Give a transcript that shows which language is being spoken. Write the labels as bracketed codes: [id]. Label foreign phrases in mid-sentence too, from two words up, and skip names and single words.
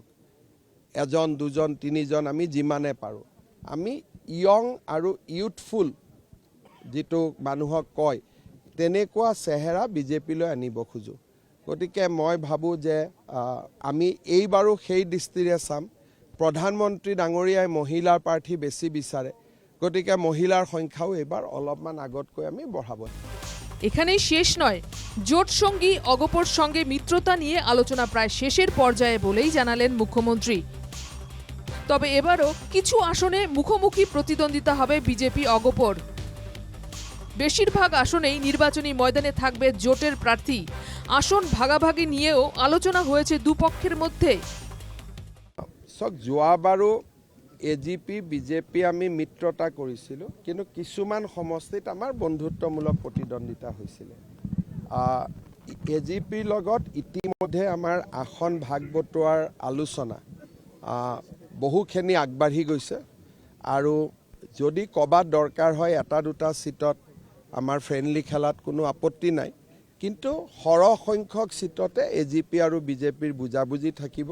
[as] এজন দুজন তিনিজন আমি যিমানে পাৰোঁ, আমি ইয়ং আৰু ইউথফুল যিটো মানুহক কয় তেনেকুৱা চেহেৰা বিজেপিলৈ আনিব খোজোঁ। গতিকে মই ভাবোঁ যে আমি এইবাৰো সেই দৃষ্টিৰে চাম। প্ৰধানমন্ত্ৰী ডাঙৰীয়াই মহিলাৰ প্ৰাৰ্থী বেছি বিচাৰে, গতিকে মহিলাৰ সংখ্যাও এইবাৰ অলপমান আগতকৈ আমি বঢ়াব। [bn] এখানেই শেষ নয়, জোট সঙ্গী অগপর সঙ্গে মিত্রতা নিয়ে আলোচনা প্রায় শেষের পর্যায়ে বলেই জানালেন মুখ্যমন্ত্রী। তবে এবারও কিছু আসনে মুখোমুখি প্রতিদ্বন্দ্বিতা হবে বিজেপি অগপর। বেশিরভাগ আসনেই নির্বাচনী ময়দানে থাকবে জোটের প্রার্থী। আসন ভাগাভাগি নিয়েও আলোচনা হয়েছে দুপক্ষের মধ্যে। [as] যোৱাবাৰো এজিপি বিজেপি আমি মিত্ৰতা কৰিছিলোঁ, কিন্তু কিছুমান সমষ্টিত আমাৰ বন্ধুত্বমূলক প্ৰতিদ্বন্দ্বিতা হৈছিলে। এজিপিৰ লগত ইতিমধ্যে আমাৰ আসন ভাগ বটোৱাৰ আলোচনা বহুখিনি আগবাঢ়ি গৈছে, আৰু যদি ক'ৰবাত দৰকাৰ হয় এটা দুটা চিটত আমাৰ ফ্ৰেণ্ডলি খেলাত কোনো আপত্তি নাই, কিন্তু সৰহ সংখ্যক চিটতে এজিপি আৰু বিজেপিৰ বুজাবুজি থাকিব।